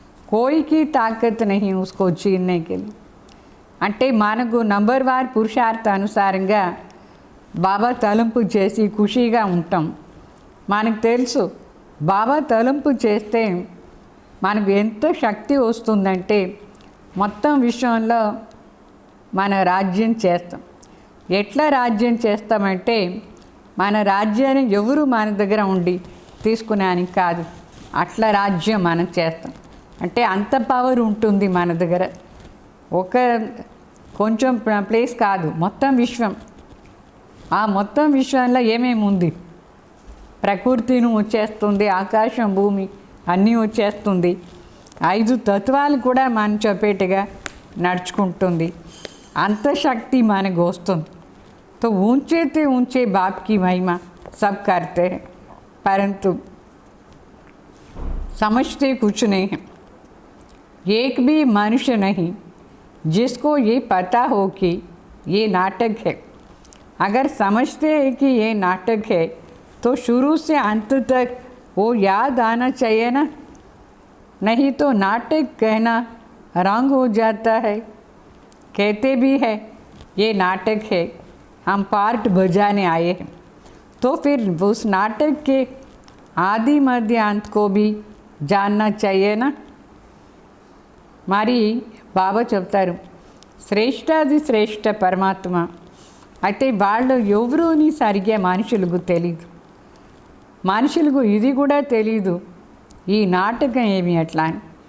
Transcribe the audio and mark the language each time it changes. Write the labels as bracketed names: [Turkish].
[Hindi] कोई की ताकत नहीं उसको छीनने के लिए. [Telugu] అంటే మనకు నంబర్ వార్ పురుషార్థ అనుసారంగా బాబా తలంపు చేసి ఖుషీగా ఉంటాం. మనకు తెలుసు బాబా తలంపు చేస్తే మనకు ఎంత శక్తి వస్తుందంటే మొత్తం విశ్వంలో మన రాజ్యం చేస్తాం. ఎట్లా రాజ్యం చేస్తామంటే మన రాజ్యాన్ని ఎవరు మన దగ్గర ఉండి తీసుకునేని కాదు, అట్లా రాజ్యం మనం చేస్తాం. అంటే అంత పవర్ ఉంటుంది మన దగ్గర. ఒక కొంచెం ప్లేస్ కాదు, మొత్తం విశ్వం. ఆ మొత్తం విశ్వంలో ఏమేమి ఉంది, ప్రకృతిని వచ్చేస్తుంది, ఆకాశం భూమి అన్నీ వచ్చేస్తుంది. 5 తత్వాలు కూడా మన చెప్పేట్టుగా నడుచుకుంటుంది. అంత శక్తి మనకు వస్తుంది. [Hindi] तो ऊंचे ते ऊंचे बाप की महिमा सब करते हैं, परंतु समझते कुछ नहीं है. एक भी मनुष्य नहीं जिसको ये पता हो कि ये नाटक है. अगर समझते हैं कि ये नाटक है तो शुरू से अंत तक वो याद आना चाहिए ना, नहीं तो नाटक कहना रंग हो जाता है. कहते भी है ये नाटक है, हम पार्ट बजाने आए हैं, तो फिर उस नाटक के आदि मध्य अंत को भी जानना चाहिए ना. [Telugu] మరి బాబా చెప్తారు శ్రేష్టాది శ్రేష్ఠ పరమాత్మ. అయితే వాళ్ళు ఎవరూని సరిగ్గా మనుషులకు తెలీదు. మనుషులకు ఇది కూడా తెలీదు ఈ నాటకం ఏమి అట్లా అని.